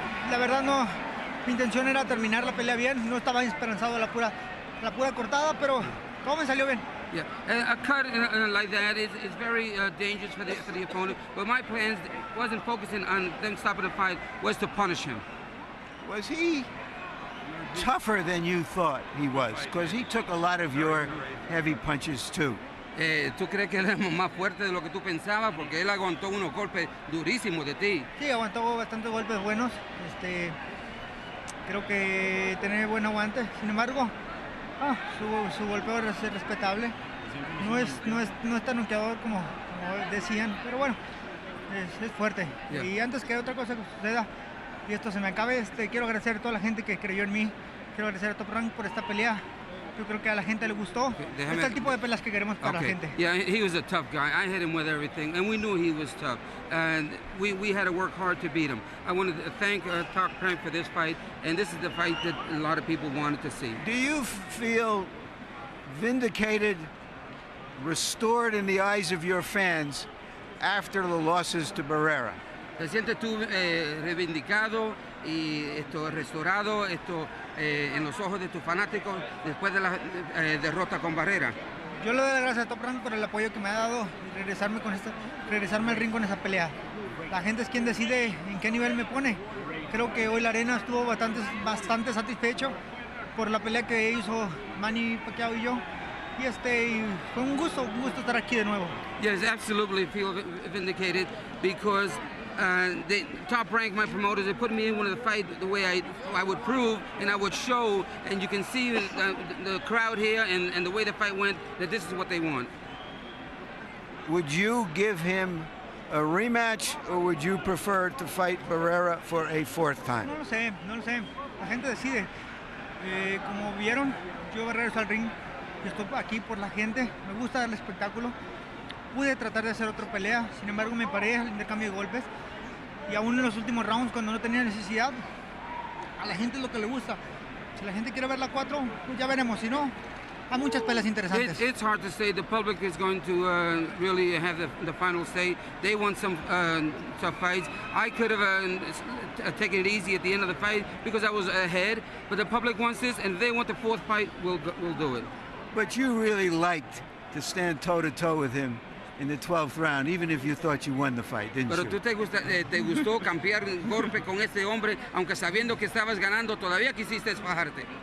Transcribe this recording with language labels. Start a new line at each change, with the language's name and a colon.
Spanish: La verdad no, mi intención era terminar la pelea bien, no estaba esperanzado a la pura cortada, pero todo me salió bien.
English: Yeah, a cut like that is very dangerous for the opponent. But my plans wasn't focusing on them stopping the fight, was to punish him. Was he tougher than you thought he was? Because he took a lot of your heavy punches too.
Spanish: ¿Tú crees que él es más fuerte de lo que tú pensabas? Porque él aguantó unos golpes durísimos de ti. Sí, aguantó bastantes golpes buenos. Creo que tiene buen aguante. Sin embargo, su golpeo es respetable. No es tan noqueador como decían, pero bueno, es fuerte. Yeah. Y antes que otra cosa suceda y esto se me acabe, quiero agradecer a toda la gente que creyó en mí. Quiero agradecer a Top Rank por esta pelea. Yo creo que a la gente le gustó. Este es el tipo de peleas que queremos para la gente.
English: Yeah, he was a tough guy. I hit him with everything, and we knew he was tough. And we had to work hard to beat him. I wanted to thank Top Rank for this fight, and this is the fight that a lot of people wanted to see. Do you feel vindicated, restored in the eyes of your fans after the losses to Barrera?
Spanish: ¿Te sientes tú reivindicado y restaurado en los ojos de tus fanáticos después de la derrota con Barrera? Yo le doy las gracias a Top Rank por el apoyo que me ha dado y regresarme al ring con esa pelea. La gente es quien decide en qué nivel me pone. Creo que hoy la arena estuvo bastante satisfecho por la pelea que hizo Mannypacquiao y yo. Y fue un gusto estar aquí de nuevo.
English: Yes, absolutely feel vindicated because the Top Rank, my promoters, they put me in one of the fight the way I would prove and I would show, and you can see the crowd here and the way the fight went, that this is what they want. Would you give him a rematch, or would you prefer to fight Barrera for a 4th time?
Spanish: No lo sé. La gente decide. Como vieron, yo regreso al ring. Yo estoy aquí por la gente. Me gusta dar el espectáculo. Pude tratar de hacer otra pelea, sin embargo me paré al intercambio de golpes. Y aún en los últimos rounds, cuando no tenía necesidad, a la gente es lo que le gusta. Si la gente quiere ver la 4, pues ya veremos. Si no, a muchas peleas interesantes.
English: It's hard to say. The public is going to really have the final say. They want some tough fights. I could have taken it easy at the end of the fight because I was ahead, but the public wants this, and if they want the fourth fight, we'll do it. But you really liked to stand toe-to-toe with him in the 12th round, even if you thought you won the fight, didn't
Spanish: Pero
English: you?
Spanish: tú te gustó cambiar golpe con este hombre, aunque sabiendo que estabas ganando, todavía quisiste fajarte.